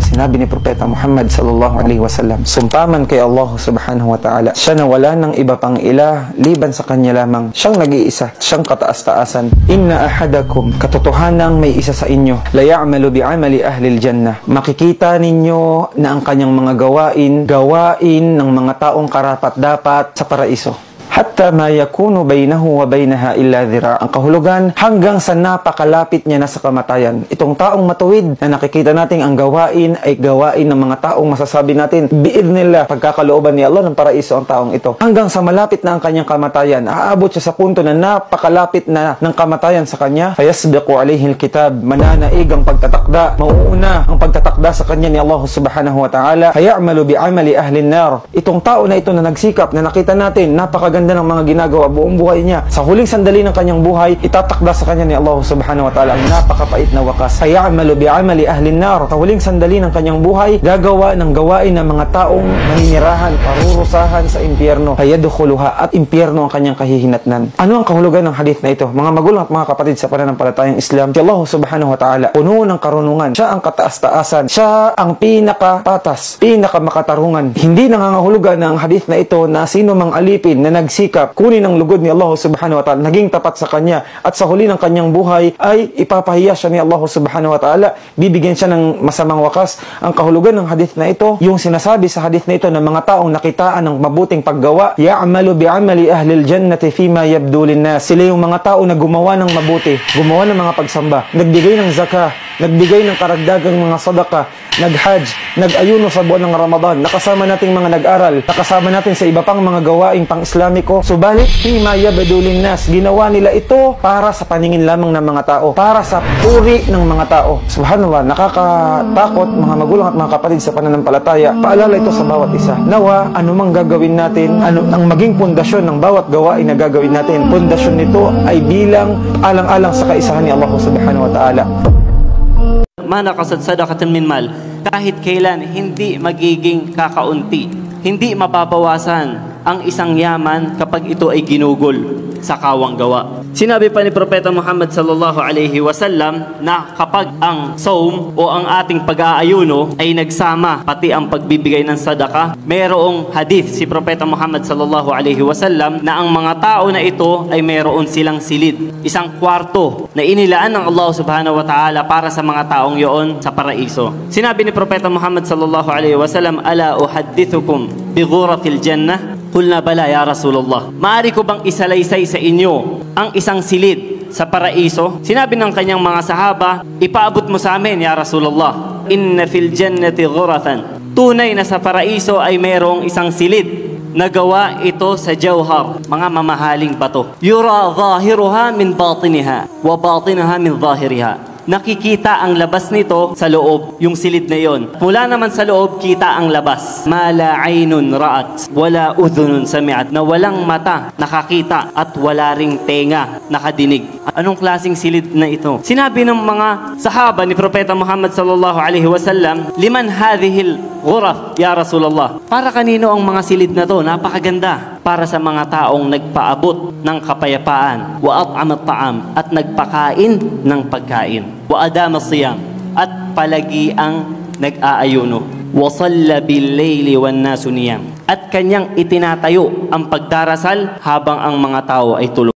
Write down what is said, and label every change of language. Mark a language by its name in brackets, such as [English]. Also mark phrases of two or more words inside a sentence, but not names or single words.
[Filipino] Sinabi ni Propeta Muhammad [Arabic] صلى الله عليه وسلم, [Filipino] sumpaman kay Allah [Arabic] سبحانه وتعالى, [Filipino] siya na wala ng iba pang ilah liban sa kanya lamang. Siyang nag-iisa, siyang kataas-taasan. [Arabic] إن أحدكم, [Filipino] katotohanang may isa sa inyo, [Arabic] ليعمل بعمل أهل الجنة. [Filipino] Makikita ninyo na ang kanyang mga gawain ng mga taong karapat-dapat sa paraiso. [Arabic] حتى ما يكون بينه وبينها إلا ذراع. [Filipino] Ang kahulugan, hanggang sa napakalapit niya na sa kamatayan. Itong taong matuwid na nakikita natin ang gawain ay gawain ng mga taong masasabi natin, biidnillah, pagkakalooban ni Allah ng paraiso ang taong ito. Hanggang sa malapit na ang kanyang kamatayan, aabot siya sa punto na napakalapit na ng kamatayan sa kanya. [Arabic] فيسبق عليه الكتاب, [Filipino] mananaig ang pagtatakda, mauuna ang pagtatakda sa kanya ni Allah [Arabic] سبحانه وتعالى. فيعمل بعمل أهل النار. [Filipino] Itong tao na ito na nagsikap, na nakita natin, napakaganda ng mga ginagawa buong buhay niya. Sa huling sandali ng kanyang buhay, itatakda sa kanya ni Allah [Arabic] سبحانه وتعالى [Filipino] ang napakapait na wakas. [Arabic] فيعمل بعمل أهل النار. [Filipino] Sa huling sandali ng kanyang buhay, gagawa ng gawain ng mga taong naninirahan, parurusahan sa impyerno. Fayadkhuluha, at impyerno ang kanyang kahihinatnan. Ano ang kahulugan ng hadith na ito? Mga magulang at mga kapatid sa pananampalatayang Islam, si Allah [Arabic] سبحانه وتعالى, [Filipino] puno ng karunungan. Siya ang kataas-taasan. Siya ang pinakapatas, pinakamakatarungan. Hindi nangangahulugan ng hadith na ito na sino mang alipin na nagsikap, kunin ang lugod ni Allah [Arabic] سبحانه وتعالى, [Filipino] naging tapat sa kanya, at sa huli ng kanyang buhay ay ipapahiya siya ni Allah [Arabic] سبحانه وتعالى, [Filipino] bibigyan siya ng masamang wakas. Ang kahulugan ng hadith na ito, yung sinasabi sa hadith na ito ng mga taong nakitaan ng mabuting paggawa, [Arabic] يعمل بعمل أهل الجنة فيما يبدو للناس. [Filipino] Sila yung mga tao na gumawa ng mabuti, gumawa ng mga pagsamba, nagbigay ng zakah, nagbigay ng karagdagang mga sadaqah, nag-hajj, nag-ayuno sa buwan ng Ramadan, nakasama nating mga nag-aral, nakasama natin sa iba pang mga gawaing pang-Islamiko. Subalit, [Arabic] فيما يبدو للناس, [Filipino] ginawa nila ito para sa paningin lamang ng mga tao, para sa puri ng mga tao. Subhanallah, nakakatakot mga magulang at mga kapatid sa pananampalataya. Paalala ito sa bawat isa. Nawa, anumang gagawin natin, ano ang maging pundasyon ng bawat gawain na gagawin natin, pundasyon nito ay bilang alang-alang sa kaisahan ni Allah [Arabic] سبحانه وتعالى. ما نقصت صدقة من مال, [Filipino] kahit kailan hindi magiging kakaunti, hindi mababawasan ang isang yaman kapag ito ay ginugol sa kawang gawa. Sinabi pa ni Propeta Muhammad [Arabic] صلى الله عليه وسلم [Filipino] na kapag ang saum o ang ating pag-aayuno ay nagsama pati ang pagbibigay ng sadaka, mayroong hadith si Propeta Muhammad [Arabic] صلى الله عليه وسلم [Filipino] na ang mga tao na ito ay mayroon silang silid, isang kwarto na inilaan ng Allah [Arabic] سبحانه وتعالى [Filipino] para sa mga taong yoon sa paraiso. Sinabi ni Propeta Muhammad [Arabic] صلى الله عليه وسلم ألا أحدثكم بغرفة الجنة? قلنا بلى يا رسول الله. [Filipino] Maari ko bang isalaysay sa inyo ang isang silid sa paraiso? Sinabi ng kanyang mga sahaba, ipaabot mo sa amin [Arabic] يا رسول الله. إن في الجنة غرفة. [Filipino] Tunay na sa paraiso ay mayroong isang silid. Nagawa ito sa jawhar, mga mamahaling bato. [Arabic] يرى ظاهرها من باطنها وباطنها من ظاهرها. [Filipino] Nakikita ang labas nito sa loob, yung silid na yon. Mula naman sa loob, kita ang labas. [Arabic] ما لا عين رأت ولا أذن سمعت, [Filipino] na walang mata nakakita at wala ring tenga nakadinig. Anong klaseng silid na ito? Sinabi ng mga sahaba ni Propeta Muhammad [Arabic] صلى الله عليه وسلم لمن هذه الغرف يا رسول الله. [Filipino] Para kanino ang mga silid na to? Napakaganda. Para sa mga taong nagpaabot ng kapayapaan, [Arabic] وأطعم الطعام, [Filipino] at nagpakain ng pagkain, [Arabic] وأدام الصيام, [Filipino] at palagi ang nag-aayuno, [Arabic] وصلى بالليل والناس نيام, [Filipino] at kanyang itinatayo ang pagdarasal habang ang mga tao ay tulog.